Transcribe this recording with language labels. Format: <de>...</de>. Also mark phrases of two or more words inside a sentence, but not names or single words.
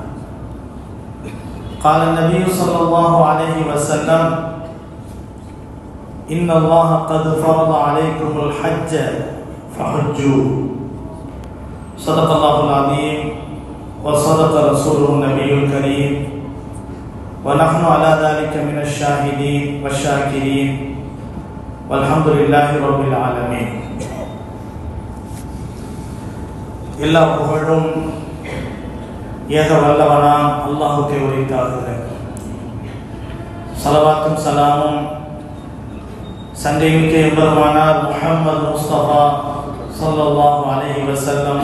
<ar>قال النبي صلى الله عليه وسلم: إن الله قد فرض عليكم الحج فحجوا. صدق الله العظيم وصدق رسوله النبي الكريم، ونحن على ذلك من الشاهدين والشاكرين والحمد لله رب العالمين.</ar> <ta>எல்லா புகழும் ஏக வல்லவனாம் அல்லாஹுக்கே உரித்தாகுகிறது. ஸலவாத்தும் ஸலாமும் சங்கைமிக்க எம்பெருமானார் முஹம்மது முஸ்தபா</ta> <ar>صلى الله عليه وسلم</ar>